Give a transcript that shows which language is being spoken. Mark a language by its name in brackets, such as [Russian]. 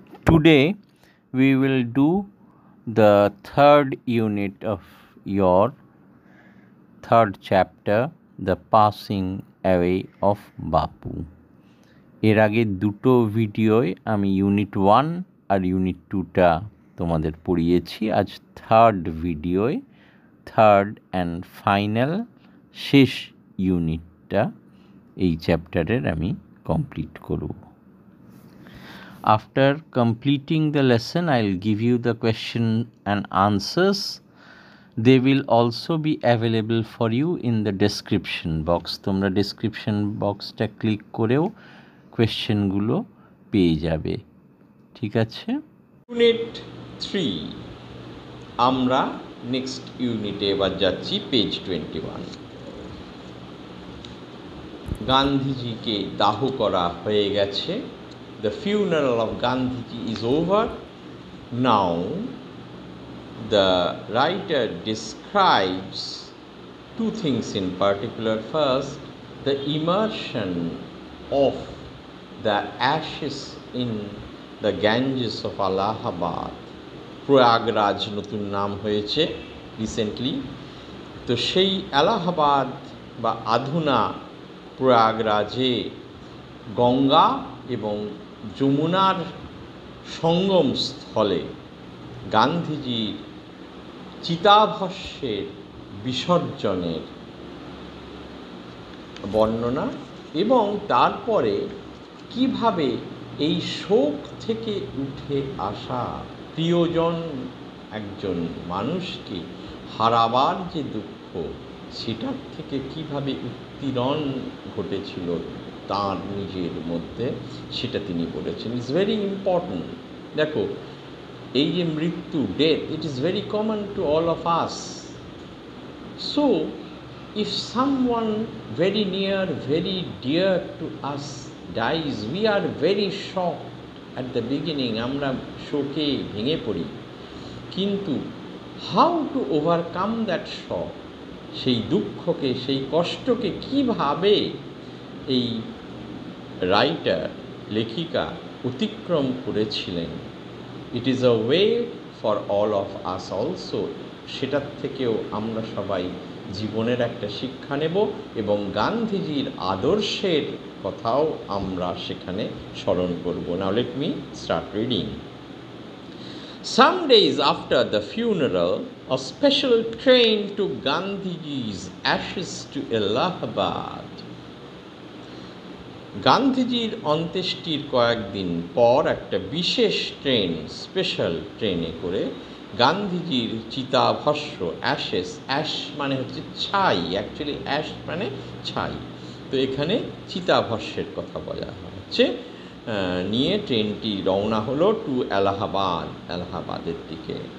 [English] Today we will do the third unit of your third chapter, The Passing Away of Bapu. [Bangla] এর আগে দুটো ভিডিওয় আমি unit 1 আর unit 2টা তোমাদের পড়িয়েছি। আজ থার্ড ভিডিওয় [English] third and final [Bangla] শেষ ইউনিটটা এই চ্যাপ্টারের আমি কমপ্লিট করব। [English] After completing the lesson, I'll give you the question and answers. They will also be available for you in the description box. [Bangla] তোমরা description boxটা ক্লিক করেও কোয়েশ্চেনগুলো পেয়ে যাবে। ঠিক আছে? ইউনিট 3 আমরা নেক্সট ইউনিটে এবার যাচ্ছি পেজ 21। গান্ধীজিকে দাহ করা হয়ে গেছে। [English] The funeral of Gandhiji is over. Now the writer describes two things in particular. First, the immersion of the ashes in the Ganges of Allahabad. [Bangla] Prayagraj নতুন নাম হয়েছে রিসেন্টলি। তো সেই এলাহাবাদ বা আধুনা প্রয়াগরাজে গঙ্গা এবং যমুনার সঙ্গম স্থলে গান্ধীজির চিতাভস্মের বিসর্জনের বর্ণনা এবং তারপরে কিভাবে এই শোক থেকে উঠে আসা প্রিয়জন একজন মানুষকে হারাবার যে দুঃখ সেটার থেকে কিভাবে উত্তীরণ ঘটেছিল তার নিজের মধ্যে সেটা তিনি বলেছেন। [English] It's very important. [Bangla] দেখো, এই যে মৃত্যু, [English] Death, it is very common to all of us. So if someone very near, very dear to us dies, we are very shocked at the beginning. [Bangla] আমরা শোকে ভেঙে পড়ি, কিন্তু [English] how to overcome that shock, [Bangla] সেই দুঃখকে, সেই কষ্টকে কিভাবে এই রাইটার, লেখিকা অতিক্রম করেছিলেন, [English] It is a way for all of us also. [Bangla] সেটার থেকেও আমরা সবাই জীবনের একটা শিক্ষা নেব এবং গান্ধীজির আদর্শের কথাও আমরা সেখানে স্মরণ করব। [English] Now let me start reading. Some days after the funeral, a special train took Gandhiji's ashes to Allahabad. [Bangla] গান্ধীজির অন্ত্যেষ্টির কয়েকদিন পর একটা বিশেষ ট্রেন, স্পেশাল ট্রেনে করে গান্ধীজির চিতাভস্ম, অ্যাশেস, অ্যাশ মানে হচ্ছে ছাই, অ্যাকচুয়ালি অ্যাশ মানে ছাই, তো এখানে চিতাভস্মের কথা বলা হচ্ছে, নিয়ে ট্রেনটি রওনা হলো টু এলাহাবাদ, এলাহাবাদের দিকে।